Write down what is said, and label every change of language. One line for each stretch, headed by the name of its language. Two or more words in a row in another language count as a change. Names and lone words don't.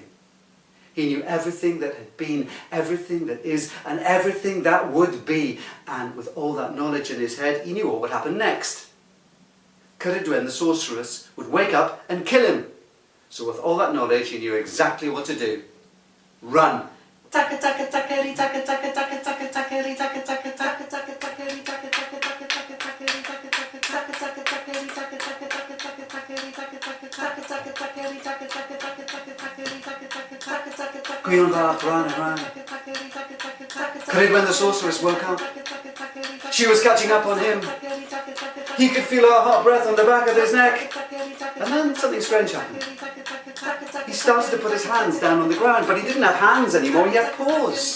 English: He knew everything that had been, everything that is, and everything that would be. And with all that knowledge in his head, he knew what would happen next. Cyrydwen, the sorceress, would wake up and kill him. So with all that knowledge, he knew exactly what to do. Run. Taka taka takeri taka taka taka taka takeri taka taka taka taka takeri taka taka taka taka takeri taka taka taka taka takeri taka taka taka taka takeri taka taka taka taka takeri taka taka taka taka takeri taka taka taka taka taka. Gwion Bach ran and ran. Cyrydwen the sorceress woke up. She was catching up on him. He could feel her hot breath on the back of his neck. And then something strange happened. He started to put his hands down on the ground, but he didn't have hands anymore, he had paws.